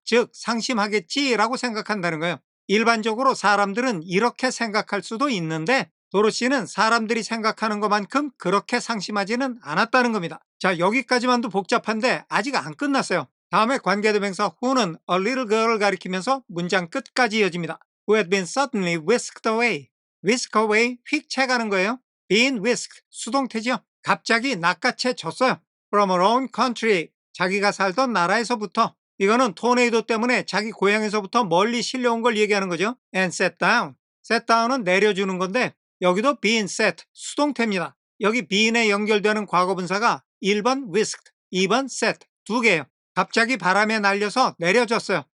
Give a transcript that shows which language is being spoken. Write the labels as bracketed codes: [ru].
[ko] 즉 상심하겠지 라고 생각한다는 거예요. 일반적으로 사람들은 이렇게 생각할 수도 있는데 도로시는 사람들이 생각하는 것만큼 그렇게 상심하지는 않았다는 겁니다. 자, 여기까지만도 복잡한데 아직 안 끝났어요. 다음에 관계대명사 who는 a little girl을 가리키면서 문장 끝까지 이어집니다. [en] Who had been suddenly whisked away. [ko] whisk away, 휙 채가는 거예요. been whisked, 수동태죠. 갑자기 낚아채 졌어요. [en] From her own country, [ko] 자기가 살던 나라에서부터. 이거는 토네이도 때문에 자기 고향에서부터 멀리 실려온 걸 얘기하는 거죠. [en] And sat down. [ko] sat down은 내려주는 건데 여기도 being set, 수동태입니다. 여기 being에 연결되는 과거분사가 1번 whisked, 2번 set 두 개예요. 갑자기 바람에 날려서 내려졌어요.